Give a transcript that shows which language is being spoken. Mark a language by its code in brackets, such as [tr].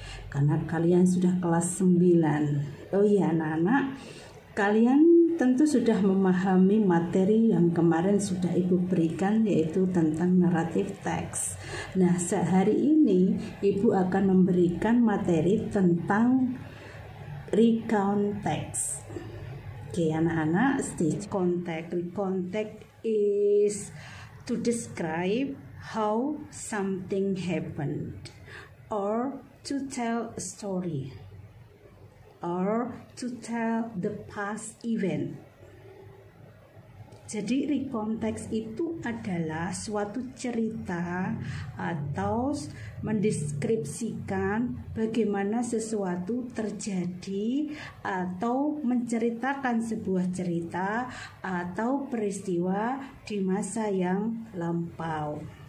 [id] Karena kalian sudah kelas 9. Oh iya anak-anak, kalian tentu sudah memahami materi yang kemarin sudah Ibu berikan, yaitu tentang naratif teks. Nah, sehari ini Ibu akan memberikan materi tentang recount text. Oke anak-anak, [en] stage context. Recontext is to describe how something happened, or to tell a story, or to tell the past event. [id] Jadi recontext itu adalah suatu cerita atau mendeskripsikan bagaimana sesuatu terjadi atau menceritakan sebuah cerita atau peristiwa di masa yang lampau.